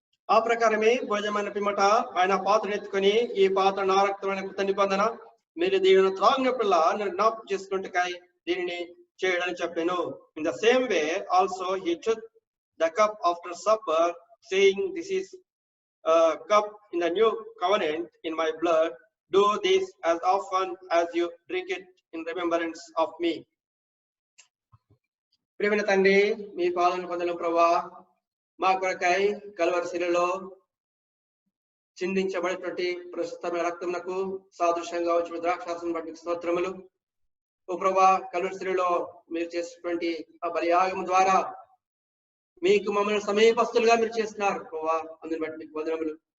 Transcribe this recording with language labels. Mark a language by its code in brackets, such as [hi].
[te] ఆ ప్రకారమే భోజనమైన పిమ్మట ఆయన పాత్రను ఎత్తుకొని, "ఈ పాత్ర నా రక్తమైన కొత్త నిబంధన, మీరు దీనిని త్రాగినప్పుడల్లా నేను జ్ఞాపకం చేసుకున్నట్టుకై దీనిని చేయడని చెప్పాను." [en] In the same way also he took the cup after supper, saying, "this is cup in the new covenant in my blood. Do this as often as you drink it in remembrance of me." [te] ప్రియమైన తండ్రి, మీ పాదములను పొందడం ప్రభువా, మా కొరకై Calvary శిలువలో చిందించబడినటువంటి ప్రస్తుతమైన రక్తమునకు సాదృశ్యంగా వచ్చిన ద్రాక్షారసం బట్టి స్తోత్రములు. ఓ ప్రభువా, కల్వరి శిలువలో మీరు చేసినటువంటి ఆ బలియాగము ద్వారా మీకు మమ్మల్ని సమీపస్తులుగా మీరు చేస్తున్నారు ప్రభువా, అందుని బట్టి మీకు వందనములు.